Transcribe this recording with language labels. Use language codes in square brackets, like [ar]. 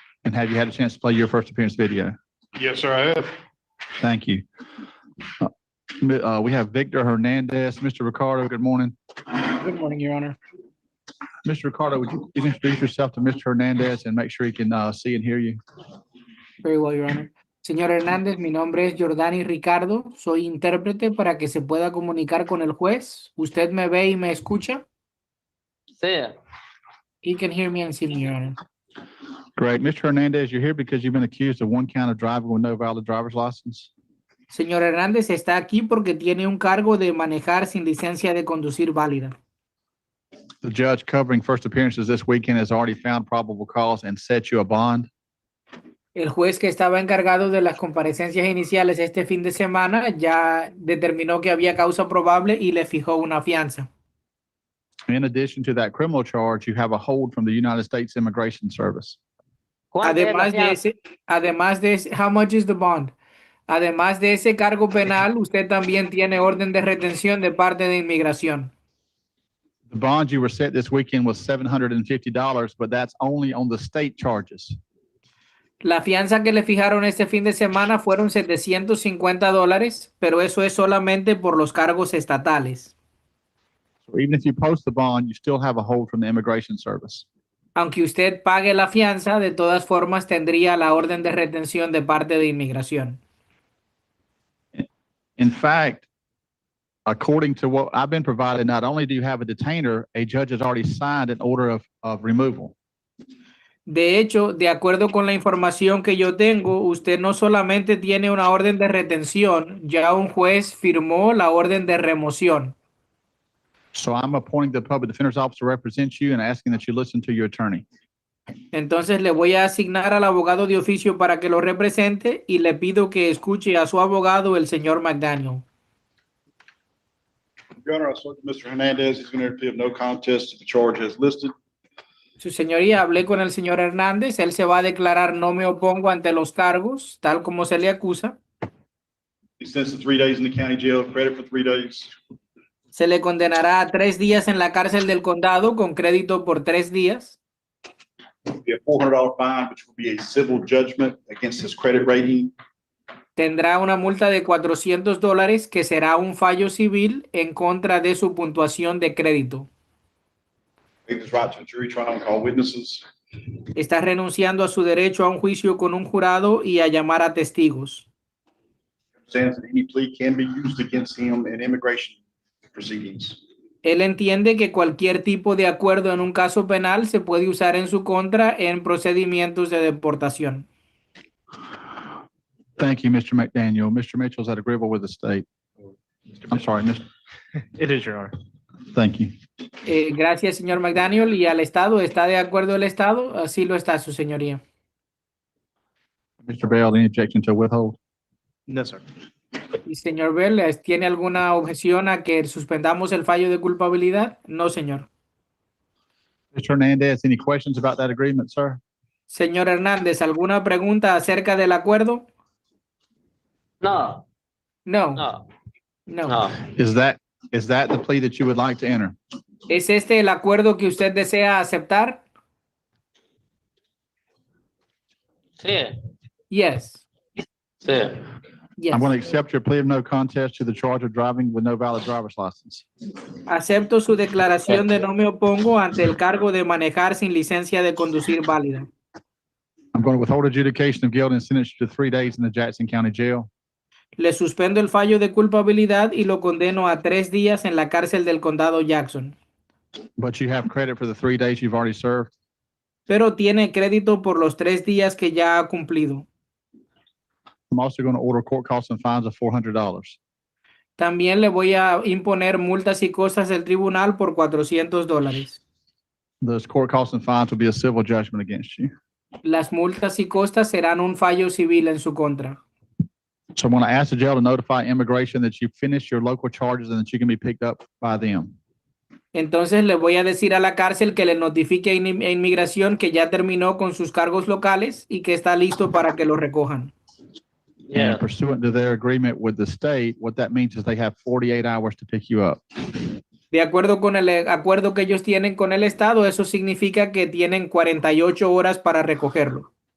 [en] And have you had a chance to play your first appearance video? Yes, sir, I have. Thank you. We have Victor Hernandez. Mr. Ricardo, good morning. Good morning, Your Honor. Mr. Ricardo, would you please introduce yourself to Mr. Hernandez and make sure he can see and hear you? Very well, Your Honor. [es] Señor Hernández, mi nombre es Jordani Ricardo. Soy intérprete para que se pueda comunicar con el juez. ¿Usted me ve y me escucha? Sí. [en] He can hear me and see me, Your Honor. Great. Mr. Hernandez, you're here because you've been accused of one count of driving with no valid driver's license. [es] Señor Hernández está aquí porque tiene un cargo de manejar sin licencia de conducir válida. [en] The judge covering first appearances this weekend has already found probable cause and set you a bond. [es] El juez que estaba encargado de las comparecencias iniciales este fin de semana ya determinó que había causa probable y le fijó una fianza. [en] In addition to that criminal charge, you have a hold from the United States Immigration Service. [es] Además de ese, [en] how much is the bond? [es] Además de ese cargo penal, usted también tiene orden de retención de parte de inmigración. [en] The bond you were set this weekend was $750, but that's only on the state charges. [es] La fianza que le fijaron este fin de semana fueron $750, pero eso es solamente por los cargos estatales. [en] So even if you post the bond, you still have a hold from the Immigration Service. [es] Aunque usted pague la fianza, de todas formas tendría la orden de retención de parte de inmigración. [en] In fact, according to what I've been provided, not only do you have a detainer, a judge has already signed an order of removal. [es] De hecho, de acuerdo con la información que yo tengo, usted no solamente tiene una orden de retención, ya un juez firmó la orden de remoción. [en] So I'm appointing the public defender's office to represent you and asking that you listen to your attorney. [es] Entonces le voy a asignar al abogado de oficio para que lo represente y le pido que escuche a su abogado, el señor McDaniel. [en] Your Honor, I spoke to Mr. Hernandez. He's going to plead no contest to the charge as listed. [es] Su señoría, hablé con el señor Hernández, él se va a declarar no me opongo ante los cargos, tal como se le acusa. [en] He's sentenced to 3 days in the county jail, credit for 3 days. [es] Se le condenará a 3 días en la cárcel del condado con crédito por 3 días. [en] It'll be a $400 fine, which will be a civil judgment against his credit rating. [es] Tendrá una multa de $400 que será un fallo civil en contra de su puntuación de crédito. [en] Waive his right to a jury trial and call witnesses. [es] Está renunciando a su derecho a un juicio con un jurado y a llamar a testigos. [en] Understands that any plea can be used against him in immigration proceedings. [es] Él entiende que cualquier tipo de acuerdo en un caso penal se puede usar en su contra en procedimientos de deportación. [en] Thank you, Mr. McDaniel. Mr. Mitchell's at agreeable with the state. I'm sorry, Mr. It is, Your Honor. Thank you. [es] Gracias, señor McDaniel. ¿Y al Estado? ¿Está de acuerdo el Estado? Así lo está, su señoría. [en] Mr. Bell, any objection to withhold? No, sir. [es] Y señor Bell, ¿tiene alguna objeción a que suspendamos el fallo de culpabilidad? No, señor. [en] Mr. Hernandez, any questions about that agreement, sir? [es] Señor Hernández, ¿alguna pregunta acerca del acuerdo? No, No. no, No. no. [en] Is that the plea that you would like to enter? [es] ¿Es este el acuerdo que usted desea aceptar? Sí, [en] Yes. [es] sí. [en] Yes. I'm going to accept your plea of no contest to the charge of driving with no valid driver's license. [es] Acepto su declaración de no me opongo ante el cargo de manejar sin licencia de conducir válida. [en] I'm going to withhold adjudication of guilt and sentence you to 3 days in the Jackson County Jail. [es] Le suspendo el fallo de culpabilidad y lo condeno a 3 días en la cárcel del condado Jackson. [en] But you have credit for the 3 days you've already served. [es] Pero tiene crédito por los 3 días que ya ha cumplido. [en] I'm also going to order court costs and fines of $400. [es] También le voy a imponer multas y costas del tribunal por $400. [en] Those court costs and fines will be a civil judgment against you. [es] Las multas y costas serán un fallo civil en su contra. [en] So I'm going to ask the jail to notify immigration that you finished your local charges and that you can be picked up by them. [es] Entonces le voy a decir a la cárcel que le notifique a inmigración que ya terminó con sus cargos locales y que está listo para que lo recojan. [en] Yeah. And pursuant to their agreement with the state, what that means is they have 48 hours to pick you up. [es] De acuerdo con el acuerdo que ellos tienen con el Estado, eso significa que tienen 48 horas para recogerlo.